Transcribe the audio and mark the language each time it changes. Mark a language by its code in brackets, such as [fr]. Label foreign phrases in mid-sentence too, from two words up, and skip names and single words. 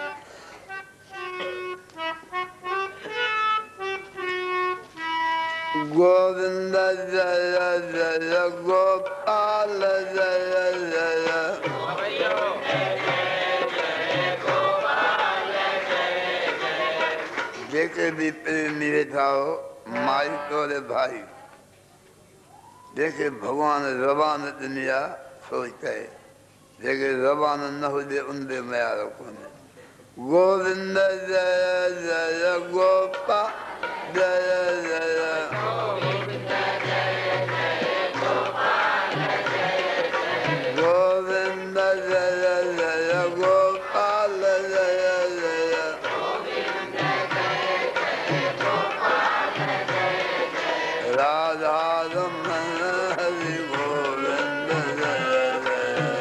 [sd] गोविंद जय जय गोपाल जय जय जेके भी प्रेमी वेठा हो माई तोरे भाई जेके भगवान ज़बान ॾिनी आहे सोच कहे जेके ज़बान न हुजे उनते मयार कोन्हे गोविंद जय जय गोपाल जय जय गोविंद जय जय गोपाल जय जय राधा रमण हरि गोविंद जय जय